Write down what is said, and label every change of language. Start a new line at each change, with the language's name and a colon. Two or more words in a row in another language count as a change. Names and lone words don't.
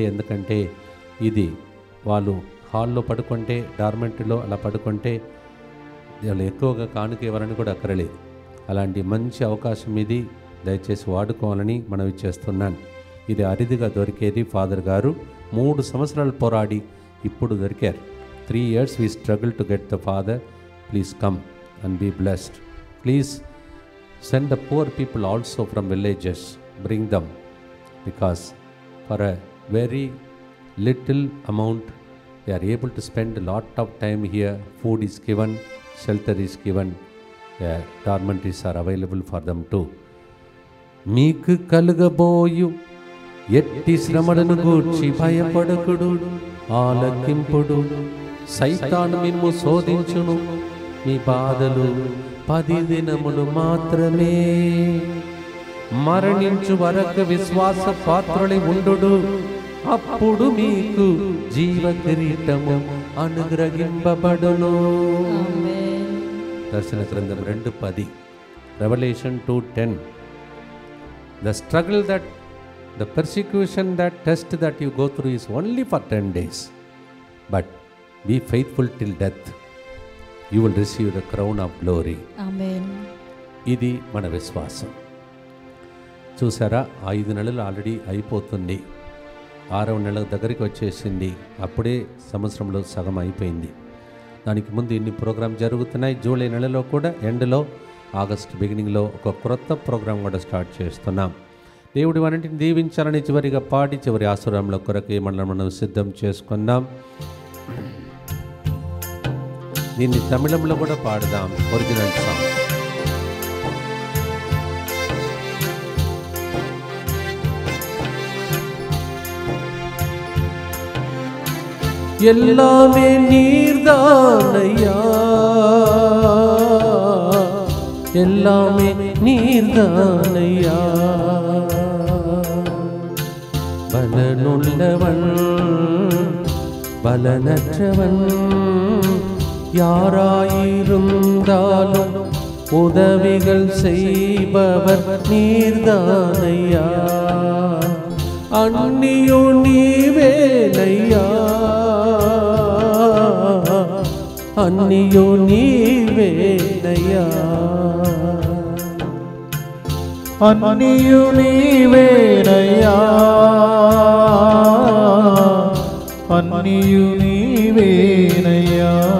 Telugu: ఎందుకంటే ఇది వాళ్ళు హాల్లో పడుకుంటే, డార్మెంటరీలో అలా పడుకుంటే వాళ్ళు ఎక్కువగా కానుక ఎవరని కూడా అక్కరలేదు. అలాంటి మంచి అవకాశం ఇది, దయచేసి వాడుకోవాలని మనవి చేస్తున్నాను. ఇది అరిదిగా దొరికేది. ఫాదర్ గారు 3 సంవత్సరాలు పోరాడి ఇప్పుడు దొరికారు.
English: 3 years we struggle to get the father. Please come and be blessed. Please send the poor people also from villages. Bring them, because for a very little amount they are able to spend a lot of time here. Food is given, shelter is given, dormitories are available for them too.
Telugu: మీకు కలుగబోయు ఎట్టి శ్రమలను గూర్చి భయపడకుడు, ఆలకింపుడు. సైతాను మిమ్ము శోధించును, మీ బాధలు 10 దినములు మాత్రమే. మరణించు వరకు విశ్వాస పాత్రులై ఉండుడు, అప్పుడు మీకు జీవ కిరీటము అనుగ్రహింపబడును. దర్శన గ్రంథం 2:10,
English: Revelation 2:10. The struggle, that the persecution, that test that you go through is only for 10 days, but be faithful till death. You will receive the crown of glory. Amen.
Telugu: ఇది మన విశ్వాసం. చూసారా, 5 నెలలు ఆల్రెడీ అయిపోతుంది. 6వ నెల దగ్గరికి వచ్చేసింది. అప్పుడే సంవత్సరంలో సగం అయిపోయింది. దానికి ముందు ఇన్ని ప్రోగ్రాం జరుగుతున్నాయి. జూలై నెలలో కూడా ఎండ్లో, ఆగస్ట్ బిగినింగ్లో ఒక క్రొత్త ప్రోగ్రాం కూడా స్టార్ట్ చేస్తున్నాం. దేవుడి వారిని దీవించాలని చివరిగా పాడి చివరి ఆశీర్వాదంలో కొరకు మనం సిద్ధం చేసుకుందాం. దీన్ని తమిళంలో కూడా పాడదాం, ఒరిజినల్ సాంగ్.
Tamil: எல்லாமே நீர்தானையா, எல்லாமே நீர்தானையா. பலனுள்ளவன் பலனற்றவன் யாராயிருந்தாலும் உதவிகள் செய்பவர் நீர்தானையா.
Telugu: అన్నియో నీవేనయ్యా, అన్నియో నీవేనయ్యా, అన్నియు నీవేనయ్యా, అన్నియు నీవేనయ్యా.